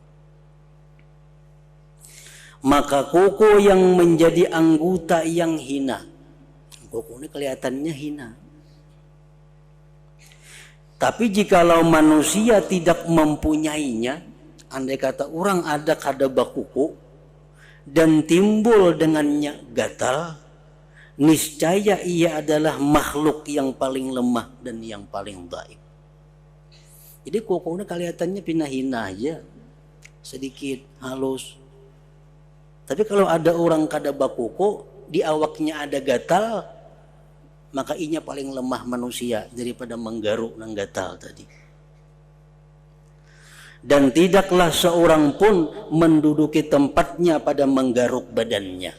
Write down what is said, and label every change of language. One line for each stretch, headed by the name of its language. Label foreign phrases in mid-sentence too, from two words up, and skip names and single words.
Indonesian: Maka kuku yang menjadi anggota yang hina, kuku ini kelihatannya hina, Tapi jikalau manusia tidak mempunyainya, andai kata orang ada
Banjar: kada bakuku
Indonesian: dan timbul dengannya gatal, niscaya ia adalah makhluk yang paling lemah dan yang paling dhaif. Jadi kukunya kelihatannya pindah-hina aja, sedikit halus.
Banjar: Tapi kalau ada orang kada bakuku, di awaknya ada gatal, maka inya paling lemah manusia daripada menggaruk nang gatal tadi.
Indonesian: Dan tidaklah seorang pun menduduki tempatnya pada menggaruk badannya.